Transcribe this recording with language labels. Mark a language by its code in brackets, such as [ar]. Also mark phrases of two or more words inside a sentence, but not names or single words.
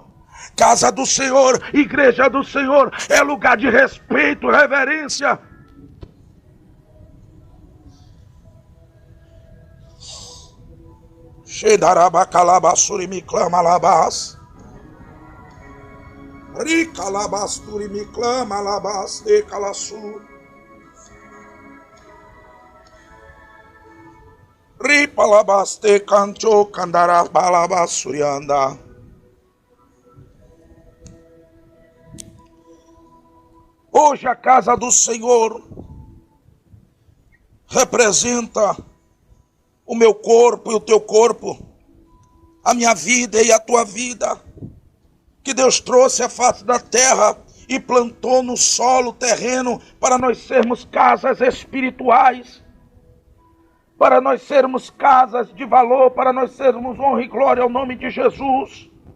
[pt] Casa do Senhor, igreja do Senhor, é lugar de respeito, reverência. Shedarabacalabasurimiklamalabas. Rica labasturi me clama labaste calaçu. Ripa labaste cancho candara balabasurianda. Hoje a casa do Senhor representa o meu corpo e o teu corpo, a minha vida e a tua vida, que Deus trouxe à face da terra e plantou no solo terreno para nós sermos casas espirituais, para nós sermos casas de valor, para nós sermos honra e glória ao nome de Jesus.